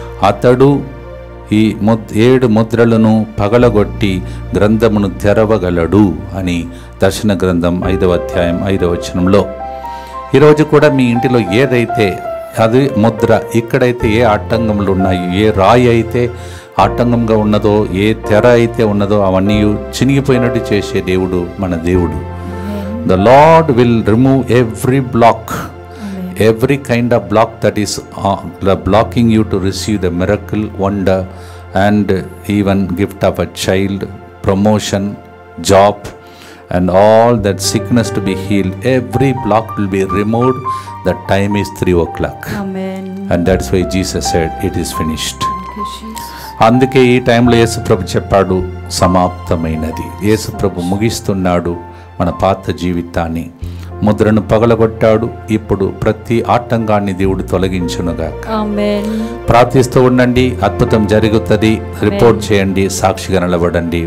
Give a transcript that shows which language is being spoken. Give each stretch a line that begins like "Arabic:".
Telugu: అతడు ఈ 7 ముద్రలను పగలగొట్టి గ్రంథమును తెరవగలడు అని దర్శన గ్రంథం 5వ అధ్యాయం 5వ వచనంలో. ఈరోజు కూడా మీ ఇంటిలో ఏదైతే అది ముద్ర, ఇక్కడైతే ఏ ఆటంకములు ఉన్నాయి, ఏ రాయి అయితే ఆటంకంగా ఉన్నదో, ఏ తెర అయితే ఉన్నదో అవన్నీ చినిగిపోయినట్టు చేసే దేవుడు మన దేవుడు.
English: The Lord will remove every block, every kind of block that is blocking you to receive the miracle, wonder and even gift of a child, promotion, job and all that sickness to be healed. Every block will be removed. The time is 3 o'clock. Amen. And that's why Jesus said it is finished.
Telugu: అందుకే ఈ టైంలో యేసు ప్రభు చెప్పాడు, సమాప్తమైనది. యేసు ప్రభు ముగిస్తున్నాడు మన పాత జీవితాన్ని. ముద్రను పగలగొట్టాడు. ఇప్పుడు ప్రతి ఆటంకాన్ని దేవుడు తొలగించునుగా. ఆమేన్. ప్రార్థిస్తూ ఉండండి, అద్భుతం జరుగుతుంది. రిపోర్ట్ చేయండి, సాక్షిగా నిలబడండి.